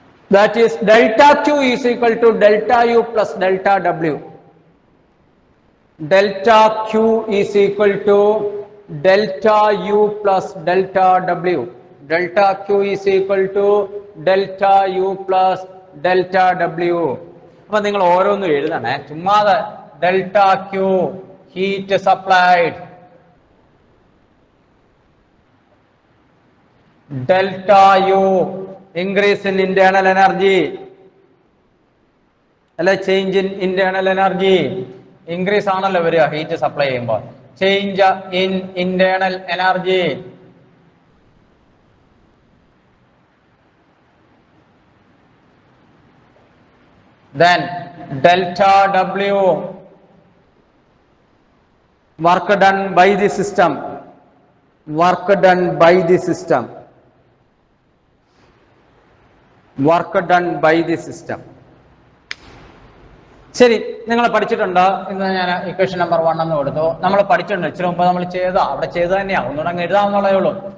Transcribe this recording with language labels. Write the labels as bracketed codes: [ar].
[en] That is delta Q is equal to delta U plus delta W. Delta Q is equal to delta U plus delta W. Delta Q is equal to delta U plus delta W. [ml] അപ്പോൾ നിങ്ങൾ ഓരോന്നും എഴുതണേ, ചുമ്മാതെ delta Q heat supplied, delta U [en] increase in internal energy, [ml] അല്ലെ change in internal energy. Increase ആണല്ലോ വരിക heat supply ചെയ്യുമ്പോൾ, change in internal energy. [en] Then delta W, work done by the system, work done by the system, work done by the system. [ml] ശരി, നിങ്ങൾ പഠിച്ചിട്ടുണ്ട്. ഇന്ന് ഞാൻ equation number 1 എന്ന് കൊടുത്തു. നമ്മൾ പഠിച്ചിട്ടുണ്ട്, ഇച്ചിരി മുമ്പ് നമ്മൾ അവിടെ ചെയ്ത് തന്നെയാണ്, ഒന്നുകൂടെ അങ്ങ് എഴുതാമെന്നുള്ളതേ ഉള്ളൂ.